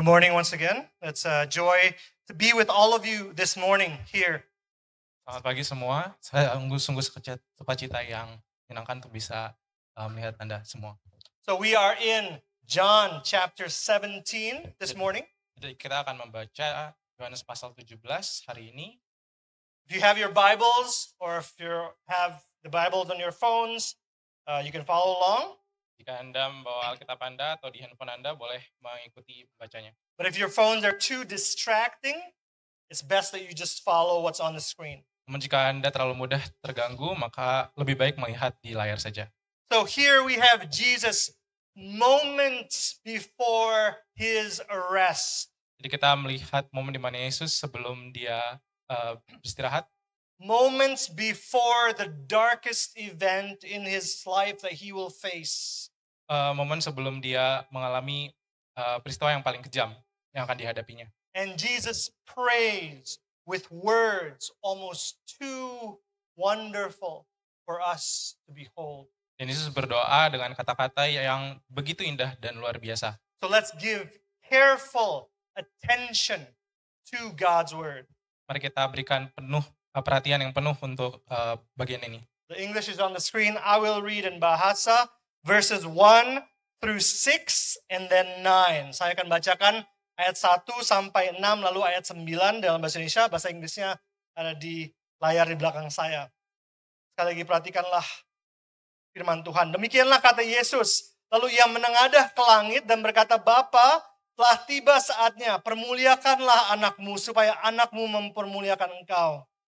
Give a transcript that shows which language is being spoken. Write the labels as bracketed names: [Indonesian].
[English] Good morning once again. It's a joy to be with all of you this morning here. [Indonesian] Selamat pagi semua. Saya sungguh sukacita yang menyenangkan untuk bisa melihat Anda semua. [English] So we are in John chapter 17 this morning. [Indonesian] Jadi kita akan membaca Yohanes pasal 17 hari ini. [English] If you have your Bibles or if you have the Bibles on your phones, you can follow along. [Indonesian] Jika Anda membawa Alkitab Anda atau di handphone Anda, boleh mengikuti bacanya. [English] But if your phones are too distracting, it's best that you just follow what's on the screen. [Indonesian] Namun jika Anda terlalu mudah terganggu, maka lebih baik melihat di layar saja. [English] So here we have Jesus moments before his arrest. [Indonesian] Jadi kita melihat momen di mana Yesus sebelum dia beristirahat, [English] Moments before the darkest event in his life that he will face. [Indonesian] momen sebelum dia mengalami peristiwa yang paling kejam yang akan dihadapinya. [English] And Jesus prays with words almost too wonderful for us to behold. [Indonesian] Dan Yesus berdoa dengan kata-kata yang begitu indah dan luar biasa. [English] So let's give careful attention to God's word. [Indonesian] Mari kita berikan perhatian yang penuh untuk bagian ini. [English] The English is on the screen. I will read in Bahasa verses 1 through 6 and then 9. [Indonesian] Saya akan bacakan ayat 1 sampai 6 lalu ayat 9 dalam bahasa Indonesia. Bahasa Inggrisnya ada di layar di belakang saya. Sekali lagi perhatikanlah firman Tuhan. Demikianlah kata Yesus. Lalu ia menengadah ke langit dan berkata, Bapa, telah tiba saatnya, permuliakanlah anakmu supaya anakmu mempermuliakan engkau.